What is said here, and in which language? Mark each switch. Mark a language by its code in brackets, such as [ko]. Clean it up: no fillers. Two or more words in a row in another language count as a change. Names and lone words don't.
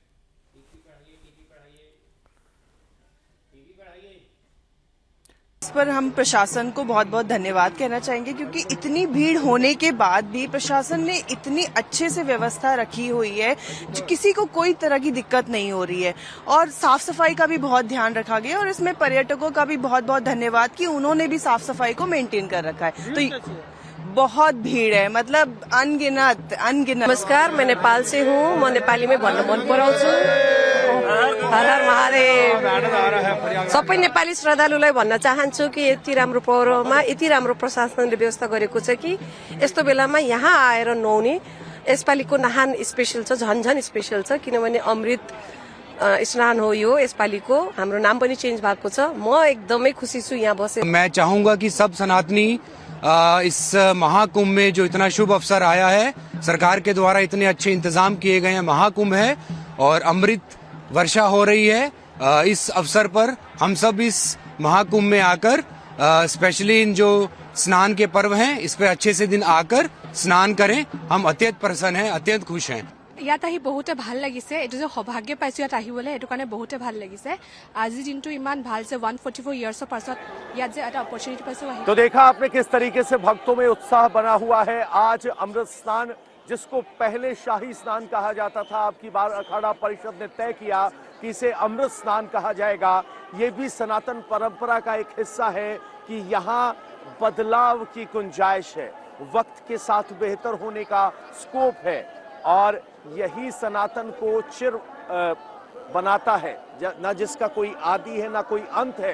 [hi] इस पर हम प्रशासन को बहुत बहुत धन्यवाद कहना चाहेंगे, क्योंकि इतनी भीड़ होने के बाद भी प्रशासन ने इतनी अच्छे से व्यवस्था रखी हुई है, जो किसी को कोई तरह की दिक्कत नहीं हो रही है। और साफ सफाई का भी बहुत ध्यान रखा गया और इसमें पर्यटकों का भी बहुत बहुत धन्यवाद कि उन्होंने भी साफ सफाई को मेंटेन कर रखा है। तो बहुत भीड़ है, मतलब अनगिनत। नमस्कार, मैं नेपाल से हूँ, [ne] म नेपाली में भन्न मन पराउँछु हर हर महादेव। सबै नेपाली श्रद्धालुलाई भन्न चाहन्छु कि यति राम्रो पर्वमा यति राम्रो प्रशासनले व्यवस्था गरेको छ कि यस्तो बेलामा यहाँ आएर नुहाउने यसपालिको नहान स्पेशल छ, झन स्पेशल छ, किनभने अमृत स्नान हो यो यसपालिको। हाम्रो नाम पनि चेन्ज भएको छ। म एकदमै खुसी छु यहाँ बसेर। [hi] मैं चाहूंगा कि सब सनातनी इस महाकुंभ में जो इतना शुभ अवसर आया है, सरकार के द्वारा इतने अच्छे इंतजाम किए गए हैं, महाकुंभ है और अमृत वर्षा हो रही है, इस अवसर पर हम सब इस महाकुंभ में आकर स्पेशली इन जो स्नान के पर्व हैं इस पे अच्छे से दिन आकर स्नान करें। हम अत्यंत प्रसन्न हैं, अत्यंत खुश हैं। [as] ইয়াত আহি বহুতে ভাল লাগিছে। এইটো যে সৌভাগ্য পাইছো ইয়াত আহিবলৈ, এইটো কাৰণে বহুতে ভাল লাগিছে। আজিৰ দিনটো ইমান ভাল যে 144 ইয়াৰ্ছৰ পাছত ইয়াত যে এটা অপৰচুনিটি পাইছো। [hi] तो देखा आपने किस तरीके से भक्तों में उत्साह बना हुआ है। आज अमृत स्नान, जिसको पहले शाही स्नान कहा जाता था, अब की बार अखाड़ा परिषद ने तय किया कि इसे अमृत स्नान कहा जाएगा। ये भी सनातन परंपरा का एक हिस्सा है कि यहाँ बदलाव की गुंजाइश है, वक्त के साथ बेहतर होने का स्कोप है और यही सनातन को चिर बनाता है, न जिसका कोई आदि है न कोई अंत है।